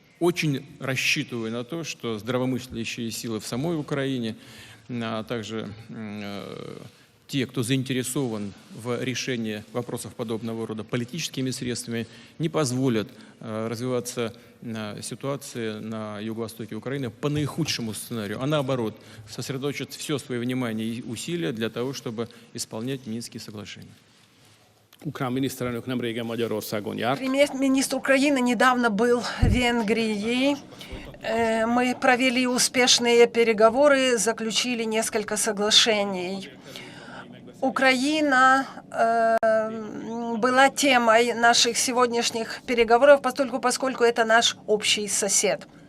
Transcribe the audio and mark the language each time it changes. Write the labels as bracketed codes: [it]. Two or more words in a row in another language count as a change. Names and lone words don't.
[ru] Очень рассчитываю на то, что здравомыслящие силы в самой Украине, а также те, кто заинтересован в решении вопросов подобного рода политическими средствами, не позволят развиваться ситуации на юго-востоке Украины по наихудшему сценарию, а наоборот, сосредоточат все свое внимание и усилия для того, чтобы исполнять Минские соглашения. [hu] Ukrán miniszterelnök nemrégen Magyarországon járt. [ru] Премьер-министр Украины недавно был в Венгрии. Мы провели успешные переговоры, заключили несколько соглашений. Украина была темой наших сегодняшних переговоров, поскольку это наш общий сосед.